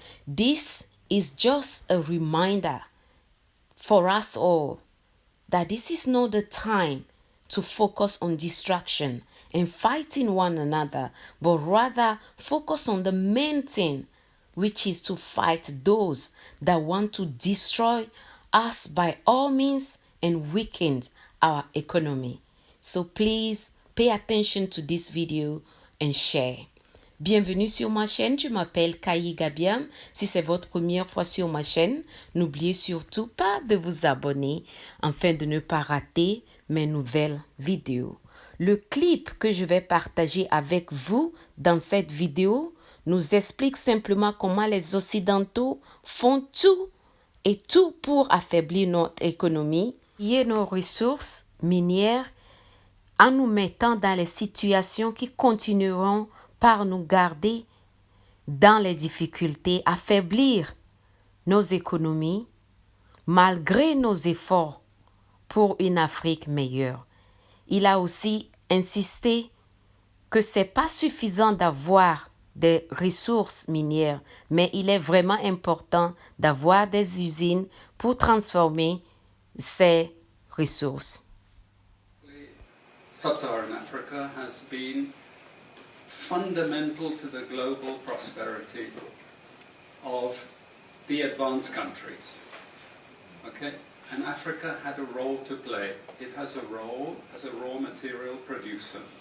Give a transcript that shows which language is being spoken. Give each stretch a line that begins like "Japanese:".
English: This is just a reminder for us all that this is not the time to focus on distraction and fighting one another, but rather focus on the main thing, which is to fight those that want to destroy us by all means and weaken our economy. So please pay attention to this video and share.
French: Bienvenue sur ma chaîne, je m'appelle Kai Gabiam. Si c'est votre première fois sur ma chaîne, n'oubliez surtout pas de vous abonner afin de ne pas rater mes nouvelles vidéos. Le clip que je vais partager avec vous dans cette vidéo nous explique simplement comment les Occidentaux font tout et tout pour affaiblir notre économie et nos ressources minières en nous mettant dans les situations qui continueront par nous garder dans les difficultés, affaiblir nos économies malgré nos efforts pour une Afrique meilleure. Il a aussi insisté que ce n'est pas suffisant d'avoir des ressources minières, mais il est vraiment important d'avoir des usines pour transformer ces ressources.
English: Sub-Saharan Africa has been fundamental to the global prosperity of the advanced countries. Okay? And Africa had a role to play. It has a role as a raw material producer.